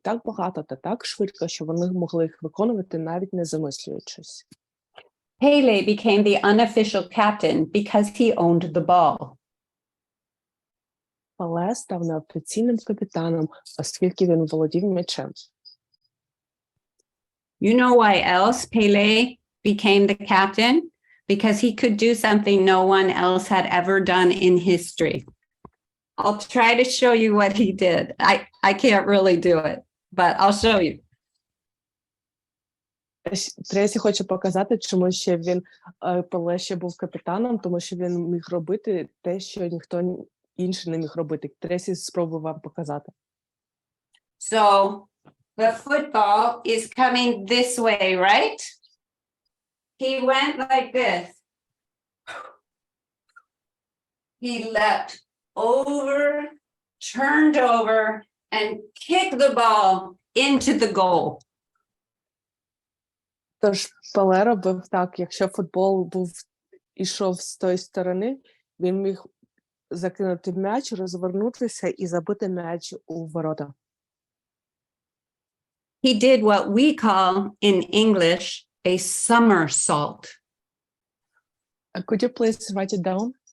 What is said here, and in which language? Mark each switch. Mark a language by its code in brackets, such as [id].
[uk] Так багато та так швидко, що вони могли їх виконувати, навіть не замислюючись. [en] Pelé became the unofficial captain because he owned the ball. [uk] Пеле став неофіційним капітаном, оскільки він володів м'ячем. [en] You know why else Pelé became the captain? Because he could do something no one else had ever done in history. I'll try to show you what he did. I can't really do it, but I'll show you. [uk] Трейсі хоче показати, чому ще він Пеле ще був капітаном, тому що він міг робити те, що ніхто інший не міг робити. Трейсі спробує вам показати. [en] So the football is coming this way, right? He went like this. He leapt over, turned over, and kicked the ball into the goal. [uk] Тож Пеле робив так, якщо футбол ішов з тої сторони, він міг закинути м'яч, розвернутися і забити м'яч у ворота. [en] He did what we call in English a somersault. Could you please write it down?